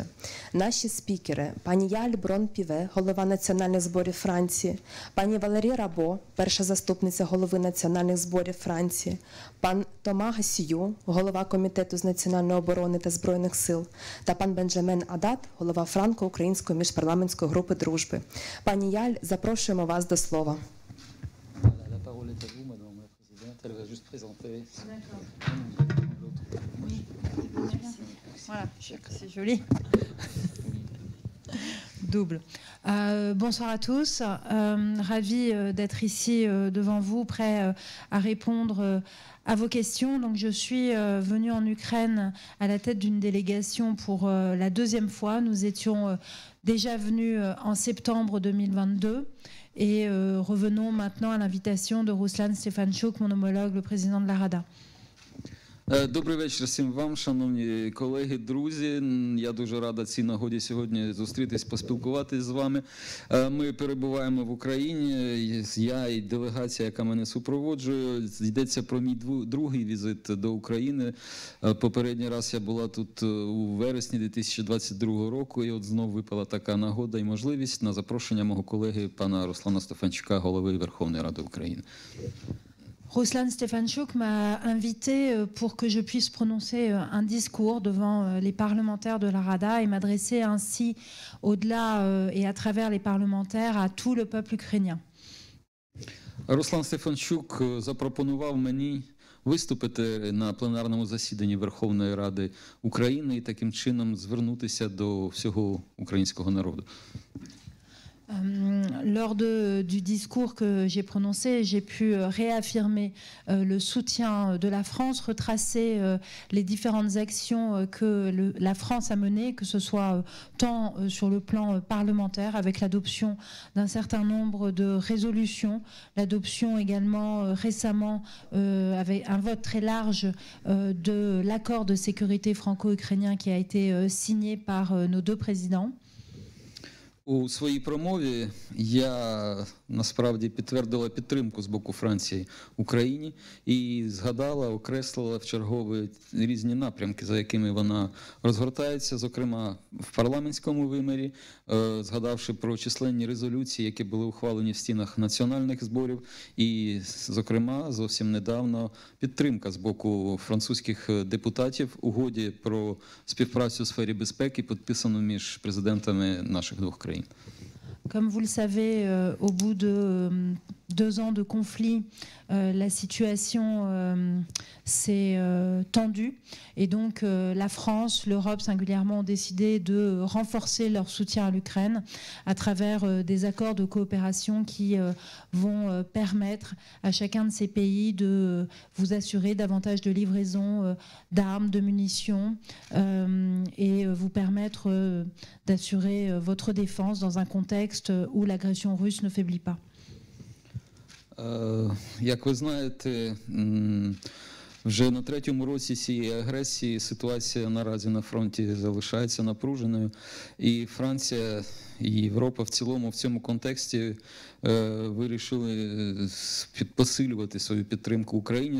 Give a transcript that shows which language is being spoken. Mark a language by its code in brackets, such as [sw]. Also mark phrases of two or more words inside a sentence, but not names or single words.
[uk] Наші спікери – пані Яль Брон-Піве, голова Національних зборів Франції, пані Валерія Рабо, перша заступниця голови Національних зборів Франції, пан Тома Гасію, голова Комітету з національної оборони та Збройних сил, та пан Бенджамен Адат, голова Франко-Української міжпарламентської групи дружби. Пані Яль, запрошуємо вас до слова. [fr] Double. Bonsoir à tous. Ravi d'être ici devant vous, prêt à répondre à vos questions. Donc, je suis venue en Ukraine à la tête d'une délégation pour la deuxième fois. Nous étions déjà venus en septembre 2022 et revenons maintenant à l'invitation de Ruslan Stefanchuk, mon homologue, le président de la Rada. [uk] Добрий вечір всім вам, шановні колеги, друзі. Я дуже рада цій нагоді сьогодні зустрітись, поспілкуватись з вами. Ми перебуваємо в Україні, я і делегація, яка мене супроводжує. Йдеться про мій другий візит до України. Попередній раз я була тут у вересні 2022 року, і от знову випала така нагода і можливість на запрошення мого колеги пана Руслана Стефанчука, голови Верховної Ради України. [fr] Ruslan Stefanchuk m'a invité pour que je puisse prononcer un discours devant les parlementaires de la Rada et m'adresser ainsi au-delà et à travers les parlementaires à tout le peuple ukrainien. [uk] Руслан Стефанчук запропонував мені виступити на пленарному засіданні Верховної Ради України і таким чином звернутися до всього українського народу. [fr] Lors du discours que j'ai prononcé, j'ai pu réaffirmer le soutien de la France, retracer les différentes actions que la France a menées, que ce soit tant sur le plan parlementaire avec l'adoption d'un certain nombre de résolutions, l'adoption également récemment avec un vote très large de l'accord de sécurité franco-ukrainien qui a été signé par nos deux présidents. [uk] У своїй промові я насправді підтвердила підтримку з боку Франції Україні і згадала, окреслила в чергові різні напрямки, за якими вона розгортається, зокрема в парламентському вимірі, згадавши про численні резолюції, які були ухвалені в стінах національних зборів, і, зокрема, зовсім недавно підтримка з боку французьких депутатів угоді про співпрацю у сфері безпеки, підписану між президентами наших двох країн. [fr] Comme vous le savez, au bout de 2 ans de conflit, la situation s'est tendue et donc la France, l'Europe singulièrement ont décidé de renforcer leur soutien à l'Ukraine à travers des accords de coopération qui vont permettre à chacun de ces pays de vous assurer davantage de livraison d'armes, de munitions et vous permettre d'assurer votre défense dans un contexte où l'agression russe ne faiblit pas. [uk] Як ви знаєте, вже на третьому році цієї агресії ситуація наразі на фронті залишається напруженою. І Франція, і Європа в цілому в цьому контексті вирішили посилювати свою підтримку Україні,